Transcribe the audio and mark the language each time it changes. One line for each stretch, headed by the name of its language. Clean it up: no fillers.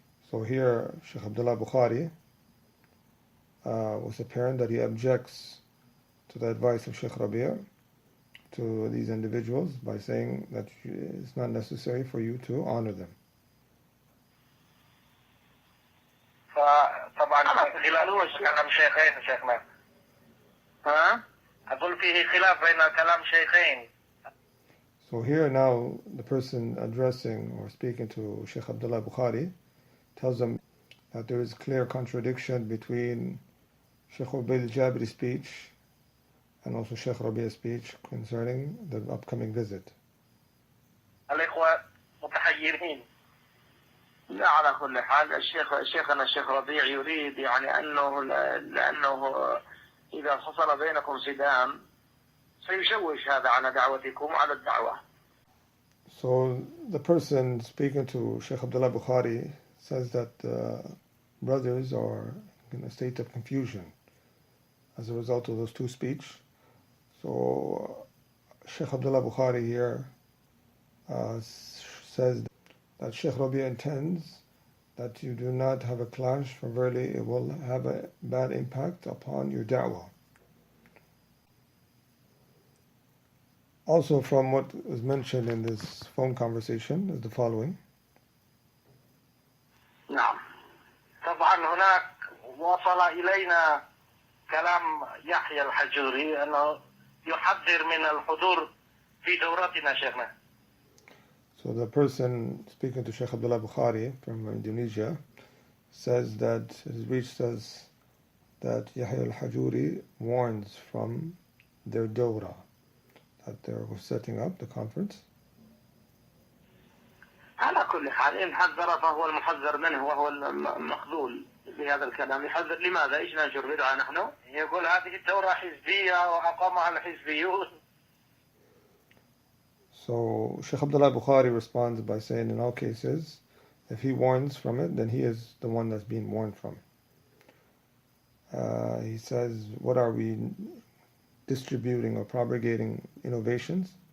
English: So here Shaykh Abdullah Bukhari was apparent that he objects to the advice of Shaykh Rabi' to these individuals by saying that it's not necessary for you to honor them.
Arabic: فطبعا خلاف كلام شيخين شيخنا. أقول فيه خلاف بين كلام شيخين.
English: So here now the person addressing or speaking to Shaykh Abdullah Bukhari tells them that there is clear contradiction between Shaykh Ubayd al-Jabiri's speech and also Shaykh Rabi''s speech concerning the upcoming visit.
Arabic: الإخوة متحيرين. لا على كل حال شيخنا الشيخ ربيع يريد يعني لأنه إذا حصل بينكم صدام سيشوش هذا على دعوتكم وعلى الدعوة.
English: So the person speaking to Shaykh Abdullah Bukhari says that brothers are in a state of confusion as a result of those two speech. So Shaykh Abdullah Bukhari here says that Shaykh Rabi' intends that you do not have a clash, for verily it will have a bad impact upon your da'wah. Also from what is mentioned in this phone conversation is the following.
Arabic: نعم. طبعا هناك وصل إلينا كلام يحيى الحجوري أنه يحذر من الحضور في دورتنا شيخنا.
English: So the person speaking to Shaykh Abdullah Bukhari from Indonesia says that it has reached us that Yahya al-Hajuri warns from their dawrah, that they were setting up the conference.
Arabic: على كل حال إن حذر فهو المحذر منه وهو المخذول بهذا الكلام. يحذر لماذا؟ إيش ننشر بدعة نحن؟ يقول هذه الدورة حزبية وأقامها الحزبيون.
English: So Shaykh Abdullah Bukhari responds by saying, in all cases, if he warns from it, then he is the one that's being warned from. He says, what are we distributing or propagating innovations?